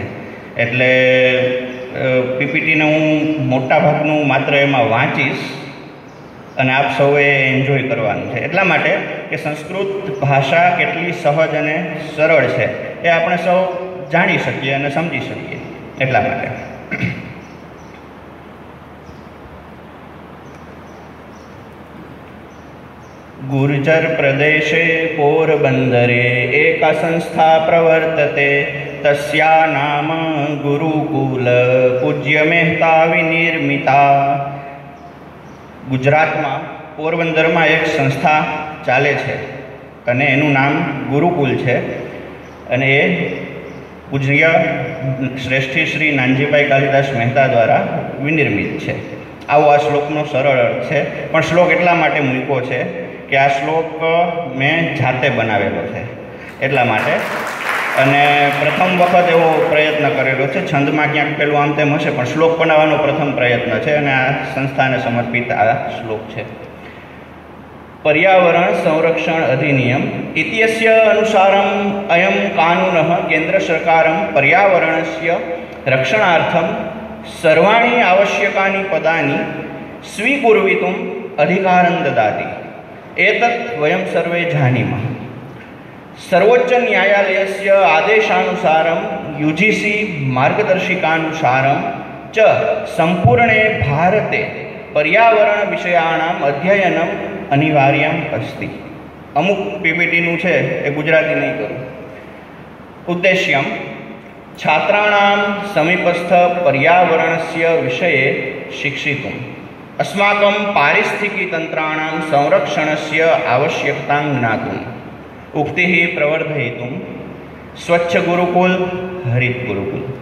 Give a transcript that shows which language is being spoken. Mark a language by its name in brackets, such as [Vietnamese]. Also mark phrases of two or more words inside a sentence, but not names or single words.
[Gujarati] એટલે PPTને હું મોટા ભાગનું માત્ર એમાં વાંચીશ અને આપ સૌએ એન્જોય કરવાનું છે. એટલા માટે કે સંસ્કૃત ભાષા કેટલી સહજ અને સરળ છે એ આપણે સૌ જાણી શકીએ અને સમજી શકીએ. એટલા માટે [Sanskrit] गुर्जर प्रदेशे पोरबंदरे एक संस्था प्रवर्तते तस्या नाम गुरुकुल पूज्य मेहता विनिर्मिता. [Gujarati] ગુજરાતમાં પોરબંદરમાં એક સંસ્થા ચાલે છે અને એનું નામ ગુરુકુલ છે અને એ પૂજ્ય શ્રેષ્ઠી શ્રી નાનજીભાઈ કાલિદાસ મહેતા દ્વારા વિનિર્મિત છે. આવો આ શ્લોકનો સરળ અર્થ છે, પણ શ્લોક એટલા માટે મૂક્યો છે કે આ શ્લોક મેં જાતે બનાવેલો છે એટલા માટે, અને પ્રથમ વખત એવો પ્રયત્ન કરેલો છે. છંદમાં ક્યાંક પેલું આમ તેમ હશે, પણ શ્લોક બનાવવાનો પ્રથમ પ્રયત્ન છે અને આ સંસ્થાને સમર્પિત આ શ્લોક છે. [Sanskrit] पर्यावरण संरक्षण अधिनियम इत्यस्य अनुसारम् अयं कानूनः केन्द्र सरकारं पर्यावरणस्य रक्षणार्थं सर्वाणि आवश्यकानि पदानि स्वीकुर्वितुम् अधिकारं ददाति. एतत् वयं सर्वे जानीमः. सर्वोच्च न्यायालयस्य आदेशानुसारं UGC मार्गदर्शिकानुसारं च संपूर्णे भारते पर्यावरण विषयाणाम् अध्ययनम् अनिवार्यम् अस्ति. [Gujarati] अमुक PPTનું છે એ ગુજરાતી નહીં કરું. [Sanskrit] उद्देश्यं छात्राणां समीपस्थ पर्यावरणस्य विषये शिक्षितुम् अस्माकं पारिस्थितिकीतन्त्राणां संरक्षणस्य आवश्यकतां ज्ञातुम् उक्तिः प्रवर्धयितुं स्वच्छ गुरुकुल हरित गुरुकुल.